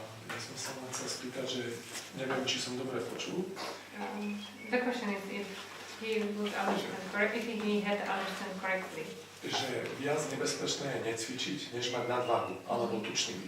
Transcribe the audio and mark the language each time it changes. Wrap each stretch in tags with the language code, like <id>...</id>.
<sk>Ja som sa len chcel spýtať, že neviem, či som dobre počul.</sk> <en>The question is if he would understand correctly, if he had understand correctly.</en> <sk>Že viac nebezpečné je necvičiť, než mať nadváhu alebo tučný byť.</sk>